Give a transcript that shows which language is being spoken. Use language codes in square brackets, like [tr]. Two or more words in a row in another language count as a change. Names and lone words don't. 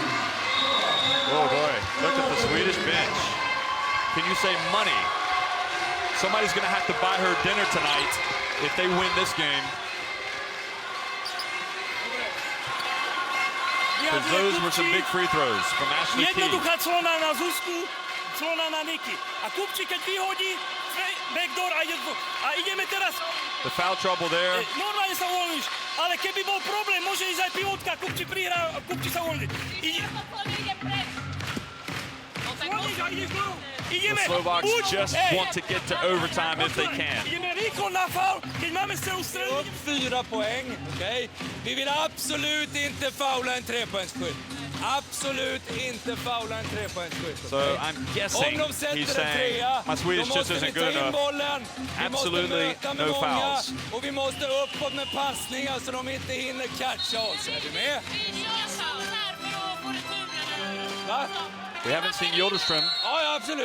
[en] Oh boy, look at the Swedish bench. Can you say money? Somebody's gonna have to buy her dinner tonight if they win this game. Because those were some big free throws from Ashley Key. [sk] Jednoduchá clona na Zuzku, clona na Niky. A Kupči, keď vyhodí, backdoor a ideme teraz. [en] The foul trouble there. [sk] Normálne sa uvoľníš, ale keby bol problém, môže ísť aj pivotka, Kupči prihrá, Kupči sa uvoľní. [en] The Slovaks just want to get to overtime if they can. [sk] Ideme rýchlo na foul, keď máme celú strelu. [sv] Upp 4 poäng, okej? Vi vill absolut inte faula en trepoängsskytt. Absolut inte faula en trepoängsskytt. [en] So I'm guessing he's saying my Swedish just isn't good enough. Absolutely no fouls. [sv] Och vi måste uppåt med passningar så de inte hinner catcha oss. Är du med? Va? [en] We haven't seen Yildiström. [sv] Ja, ja, absolut.